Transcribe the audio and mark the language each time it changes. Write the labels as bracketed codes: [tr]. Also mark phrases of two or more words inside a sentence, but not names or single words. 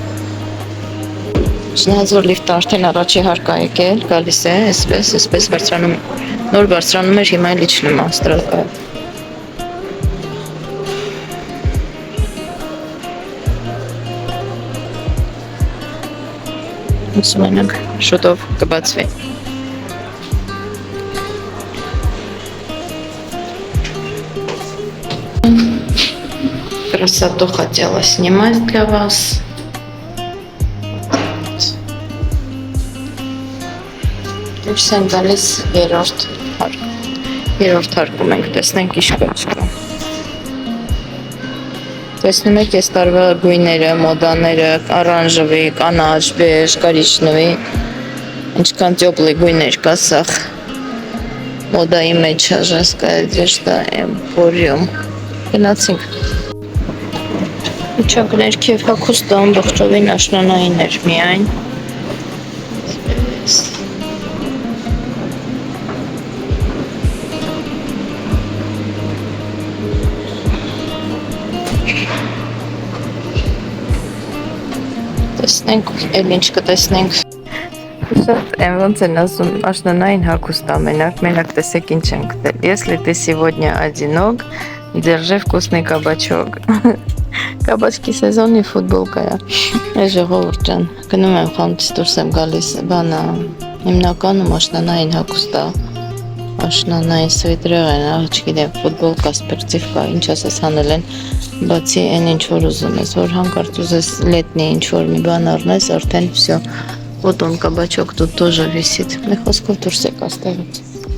[hy] Չնայած որ լիֆտը արդեն առաջի հարկ է եկել, գալիս է, այսպես բարձրանում, նոր բարձրանում էր, հիմա էլ իջնում է ստրատկայով։ Ուսում ենք, շուտով կբացվի։ [ru] Красоту хотела снимать для вас. [hy] Դուրս են գալիս երրորդ հարկում ենք, տեսնենք ինչ կա։ Տեսնում եք այս տարվա գույները, մոդաները, արանժևի, կանաչ, բեժ, կարիճնևի, ինչքան տեплый գույներ կա, սաղ մոդայի մեջ է, [ru] женская одежда, Emporium, [hy] գնացինք։ Իչակ ներքև հագուստը ամբողջովին աշնանային էր միայն։ Տեսնենք, էլ ինչ կտեսնենք։ Շատ ոնց են ասում, աշնանային հագուստ մենակ տեսեք ինչ են գտել։ [ru] Если ты сегодня одинок, держи вкусный кабачок։ [hy] Կաբաչկի սեզոնի ֆուտբոլկա է։ Ժողովուրդ ջան, գնում եմ խանութից դուրս եմ գալիս, բանը հիմնականում աշնանային հագուստ է, աշնանային սվետրեր են, չգիտեմ, ֆուտբոլկա, սպորտիվկա, ինչ ասես հանել են, բացի այն ինչ որ ուզում ես, որ հանկարծ ուզես լետնի ինչ որ մի բան առնես, արդեն [ru] всё, вот он кабачок тут тоже висит։ [hy] Մի խոսքով դուրս եկա ստեղից։